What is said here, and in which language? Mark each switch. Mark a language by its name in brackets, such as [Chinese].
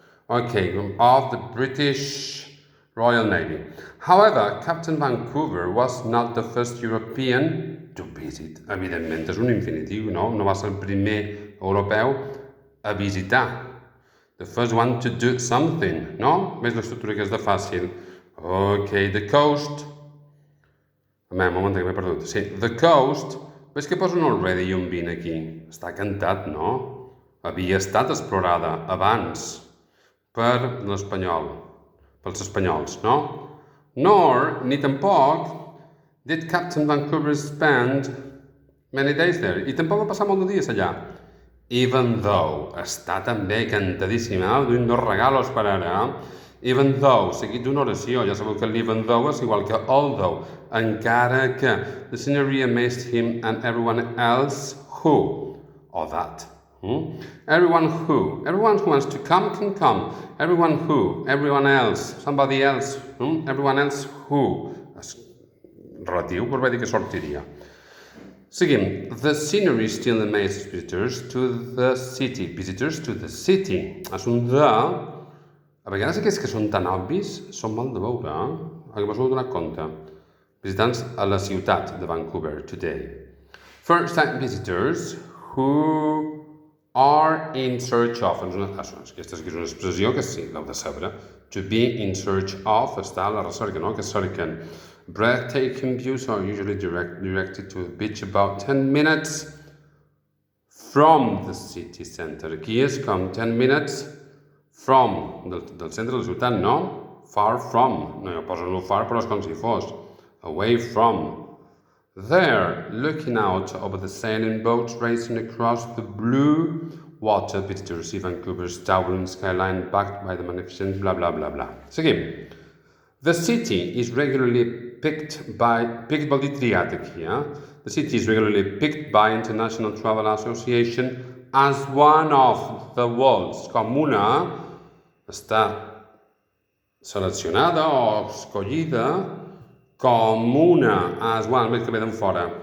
[English] Okay, of the British Royal Navy. However, Captain Vancouver was not the first European to visit. [Catalan] Evidentment, és un infinitiu, no? No va ser el primer europeu a visitar. [English] The first one to do something, no? [Catalan] Veus l'estructura que és de fàcil. Ok, the coast. Un moment que m'he perdut. Sí, [English] the coast. [Catalan] Veus que poso un already i un been aquí? Està cantat, no? Havia estat explorada abans per l'espanyol, pels espanyols, no? [English] Nor, [Catalan] ni tampoc, [English] did Captain Vancouver spend many days there. [Catalan] I tampoc va passar molt de dies allà. [English] Even though, [Catalan] està també cantadíssima, duim dos regalos per ara. [English] Even though, [Catalan] seguit d'una oració, ja sabeu que l'even though és igual que although, encara que [English] the scenery amazed him and everyone else who, or that. Everyone who wants to come can come. Everyone who, everyone else, somebody else, everyone else who. [Catalan] És relatiu, però vaig dir que sortiria. Seguim. [English] The scenery still amazes visitors to the city. [Catalan] És un de... A vegades aquests que són tan obvis són mal de veure, que vos heu donat compte. Visitants a la ciutat de Vancouver today. [English] First-time visitors who are in search of. [Catalan] Aquesta és una expressió que sí, l'heu de saber. [English] To be in search of, [Catalan] està a la recerca, no? Que cerquen. [English] Breathtaking views are usually directed to a beach about 10 minutes from the city center. [Catalan] Aquí és com [English] 10 minutes from, [Catalan] del centre de la ciutat, no? [English] Far from. [Catalan] No, jo poso no far, però és com si fos. [English] Away from. There, looking out over the sailing boats racing across the blue water, visitors see Vancouver's towering skyline backed by the magnificent blah blah blah blah. Seguim. The city is regularly picked [Catalan] vol dir triat aquí, [English] The city is regularly picked by International Travel Association as one of the world's, [Catalan] com una, està seleccionada o escollida com una, [English] as one, [Catalan] que ve d'en fora.